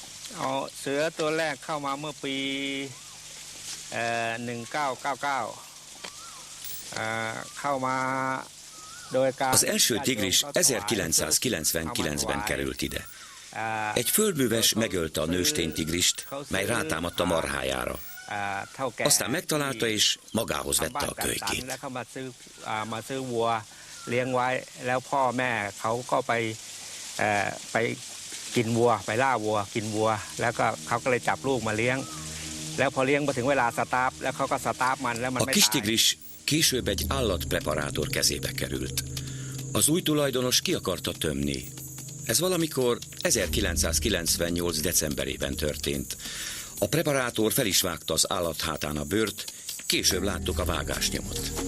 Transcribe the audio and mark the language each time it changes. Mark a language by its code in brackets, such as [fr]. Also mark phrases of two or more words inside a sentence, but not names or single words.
[th] เอาเสือตัวแรกเข้ามาเมื่อปี1999เข้ามาโดยการ [hu] Az első tigris 1999-ben került ide. Egy földműves megölte a nőstény tigrist, mely rátámadt a marhájára. Aztán megtalálta és magához vette a kölykét. [th] แล้วเขามาซื้อวัวเลี้ยงไว้แล้วพ่อแม่เขาก็ไปกินวัวไปล่าวัวกินวัวแล้วก็เขาก็เลยจับลูกมาเลี้ยงแล้วพอเลี้ยงมาถึงเวลาสตาร์ฟแล้วเขาก็สตาร์ฟมันแล้วมัน [hu] A [th] ไม่ [hu] kis [th] ตาย [hu] tigris később egy állatpreparátor kezébe került. Az új tulajdonos ki akarta tömni. Ez valamikor 1998. decemberében történt. A preparátor fel is vágta az állat hátán a bőrt, később láttuk a vágásnyomot.